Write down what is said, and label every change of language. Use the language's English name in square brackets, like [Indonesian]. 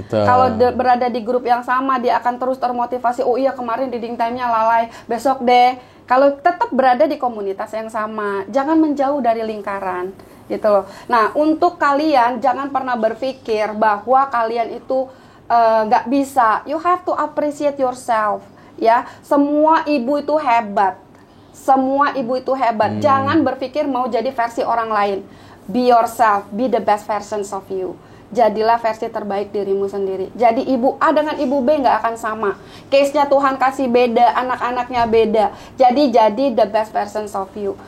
[Indonesian] Kalau berada di grup yang sama dia akan terus termotivasi. Oh iya kemarin reading time-nya lalai, besok deh. Kalau tetap berada di komunitas yang sama, jangan menjauh dari lingkaran. Gitu loh. Nah, untuk kalian jangan pernah berpikir bahwa kalian itu nggak bisa. [English] You have to appreciate yourself. [Indonesian] Ya, semua ibu itu hebat. Semua ibu itu hebat. Jangan berpikir mau jadi versi orang lain. [English] Be yourself. Be the best versions of you. [Indonesian] Jadilah versi terbaik dirimu sendiri. Jadi ibu A dengan ibu B nggak akan sama. Case-nya Tuhan kasih beda, anak-anaknya beda. Jadi [English] the best versions of you.